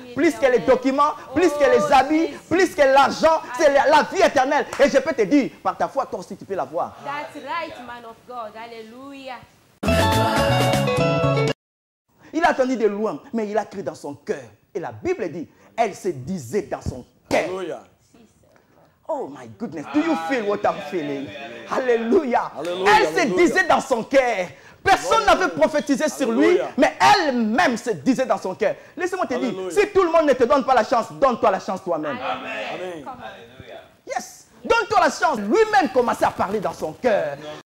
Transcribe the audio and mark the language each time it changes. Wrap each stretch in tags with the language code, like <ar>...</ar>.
<fr>Plus que les documents, plus que les habits, plus que l'argent, c'est la vie éternelle. Et je peux te dire, par ta foi, toi aussi tu peux l'avoir.</fr> <en>That's right, man of God. Alléluia.</en> <fr>Il a entendu de loin, mais il a cru dans son cœur. Et la Bible dit, elle se disait dans son cœur. Alléluia.</fr> <en>Oh my goodness, do you feel what I'm feeling?</en> <fr>Alléluia. Elle se disait dans son cœur. Personne n'avait prophétisé sur lui, mais elle-même se disait dans son cœur. Laissez-moi te dire, si tout le monde ne te donne pas la chance, donne-toi la chance toi-même. Amen. Yes. Donne-toi la chance. Lui-même commençait à parler dans son cœur.</fr>